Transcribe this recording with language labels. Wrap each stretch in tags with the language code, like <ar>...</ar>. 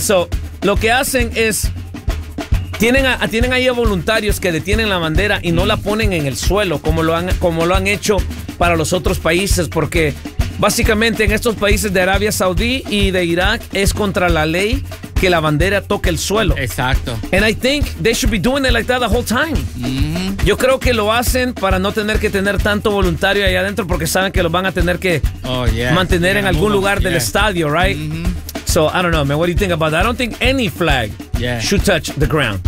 <es>So, lo que hacen es, tienen ahí a voluntarios que detienen la bandera y no la ponen en el suelo, como lo han hecho para los otros países, porque básicamente en estos países de Arabia Saudí y de Irak es contra la ley que la bandera toque el suelo. Exacto.</es> <en>And I think they should be doing it like that the whole time.</en> <es>Yo creo que lo hacen para no tener que tener tanto voluntario ahí adentro porque saben que lo van a tener que mantener en algún lugar del estadio, right?</es> <en>So, I don't know, man, what do you think about that? I don't think any flag should touch the ground.</en>